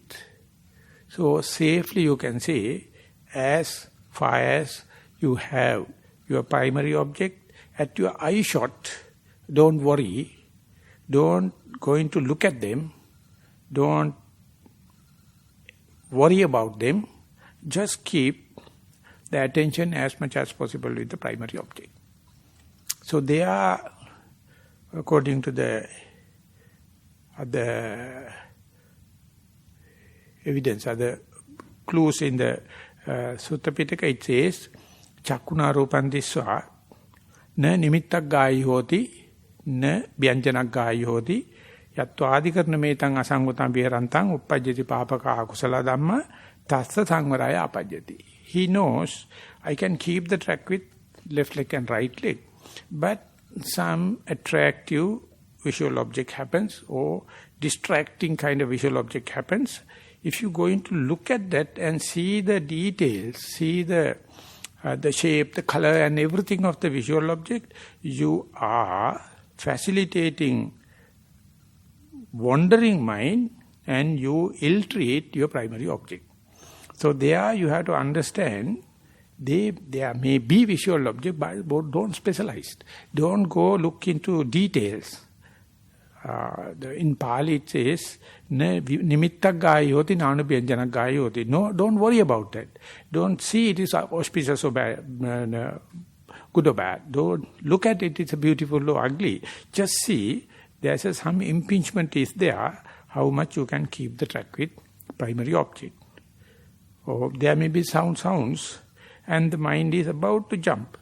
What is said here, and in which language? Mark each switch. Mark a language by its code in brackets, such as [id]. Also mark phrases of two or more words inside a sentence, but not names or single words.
[en] So safely you can say, as far as you have your primary object at your eye shot, don't worry, don't go into look at them, don't worry about them, just keep the attention as much as possible with the primary object. So they are, according to the other evidence, other clues in the Sutta Pitaka, it says, [pi] Chakkuna Rupan Diswa, na nimittak gāyi hoti, na vyanjanak gāyi hoti, yattva adhikarna metang asangutam viharantang uppajjati papaka akusala dhamma, tassa sangvaraya apajjati. [en] He knows, I can keep the track with left leg and right leg, but some attractive visual object happens or distracting kind of visual object happens. If you go into look at that and see the details, see the shape, the color and everything of the visual object, you are facilitating wandering mind and you ill-treat your primary object. So there you have to understand, there may be visual object, but don't specialize. Don't go look into details. In Pali it says, [pi] nimittak gāyoti nānubhyanjanak gāyoti. [en] No, don't worry about that. Don't see it is auspicious or bad, good or bad. Don't look at it, it's a beautiful or ugly. Just see, there's some impingement is there, how much you can keep the track with primary object. Or there may be sounds, and the mind is about to jump.